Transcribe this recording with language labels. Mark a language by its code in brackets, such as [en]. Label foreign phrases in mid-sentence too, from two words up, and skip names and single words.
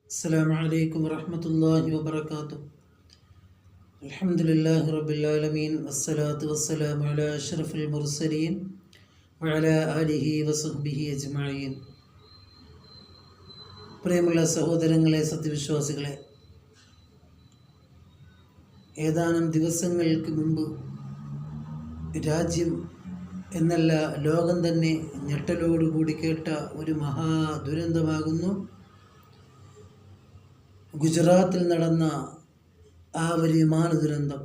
[ar] السلام عليكم ورحمة الله وبركاته. الحمد لله رب العالمين والصلاة والسلام على أشرف المرسلين وعلى آله وصحبه أجمعين. [ml] പ്രിയമുള്ള സഹോദരങ്ങളെ, സത്യവിശ്വാസികളെ, ഏതാനും ദിവസങ്ങൾക്ക് മുമ്പ് രാജ്യം എന്നല്ല ലോകം തന്നെ ഞെട്ടലോടുകൂടി കേട്ട ഒരു മഹാദുരന്തമാകുന്നു ഗുജറാത്തിൽ നടന്ന ആ ഒരു വിമാന ദുരന്തം.